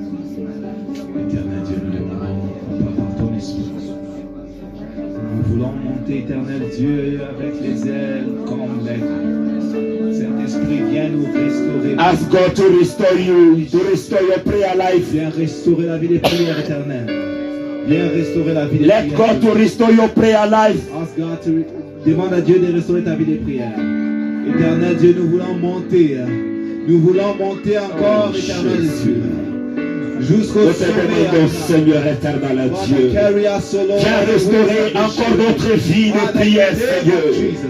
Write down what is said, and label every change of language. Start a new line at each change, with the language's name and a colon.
French: Éternel Dieu, nous demandons par ton esprit. Nous voulons monter, éternel Dieu, avec les ailes comme l'aigle. Saint-Esprit, viens nous restaurer.
English: Ask God to restore you, to restore your prayer life.
French: Viens restaurer la vie des prières éternelles. Viens restaurer la vie des
English: Let
French: prières.
English: God to restore your prayer life. Ask God to
French: demande à Dieu de restaurer ta vie des prières. Éternel Dieu, nous voulons monter. Nous voulons monter encore, éternel Dieu. Jusqu'au Nous te demandons, Seigneur éternel Dieu, viens restaurer encore notre vie de prière, Seigneur.